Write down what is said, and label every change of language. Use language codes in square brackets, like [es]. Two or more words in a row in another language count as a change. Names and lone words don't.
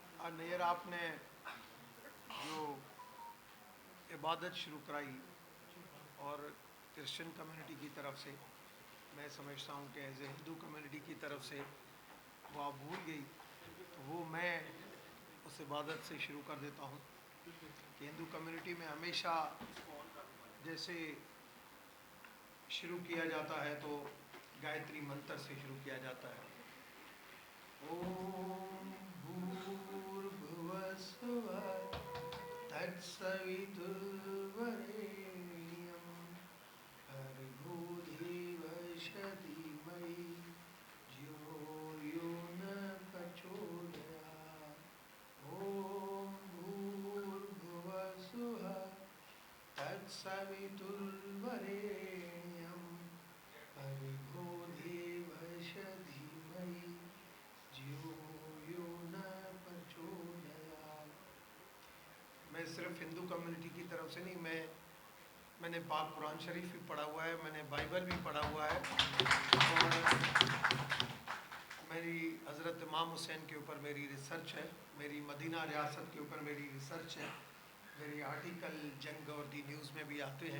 [ur] نیر آپ نے جو عبادت شروع کرائی اور کرسچن کمیونٹی کی طرف سے، میں سمجھتا ہوں کہ ایز اے ہندو کمیونٹی کی طرف سے وہ آپ بھول گئی، تو وہ میں اس عبادت سے شروع کر دیتا ہوں کہ ہندو کمیونٹی میں ہمیشہ جیسے شروع کیا جاتا ہے تو گایتری منتر سے شروع کیا جاتا ہے. [sa] ओम् भूर्भुवः स्वः تत्सवितुर्वरेण्यं भर्गो देवस्य धीमहि धियो यो न प्रचोदयात्. ओम भूर्भुवः स्वः तत्सवितुर्वरेण्यं भर्गो देवस्य धीमहि धियो यो न प्रचोदयात्. [ur] میں صرف ہندو کمیونٹی کی طرف سے نہیں، میں نے پاک قرآن شریف بھی پڑھا ہوا ہے، میں نے بائبل بھی پڑھا ہوا ہے، اور میری حضرت امام حسین کے اوپر میری ریسرچ ہے، میری مدینہ ریاست کے اوپر میری ریسرچ ہے، میری آرٹیکل جنگ اور دی نیوز میں بھی آتے ہیں.